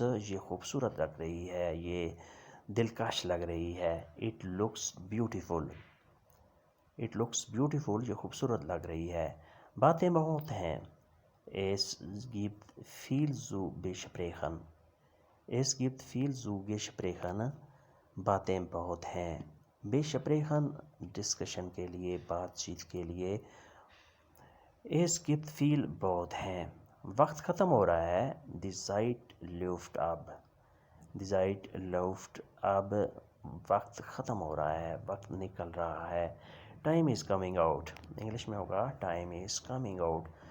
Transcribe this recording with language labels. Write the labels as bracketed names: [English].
[Urdu] یہ خوبصورت لگ رہی ہے. یہ دلکش لگ رہی ہے. [English] it looks beautiful. it looks beautiful. [Urdu] یہ خوبصورت لگ رہی ہے. باتیں بہت ہیں. [German] es gibt viel zu besprechen. es gibt viel zu besprechen. [Urdu] باتیں بہت ہیں. besprechen ڈسکشن کے لیے, بات چیت کے لیے. [German] es gibt viel [Urdu] بہت ہیں. وقت ختم ہو رہا ہے. [German] die Zeit läuft ab. die Zeit läuft ab. [Urdu] وقت ختم ہو رہا ہے. وقت نکل رہا ہے. [English] time is coming out. [Urdu] English میں ہوگا [English] time is coming out.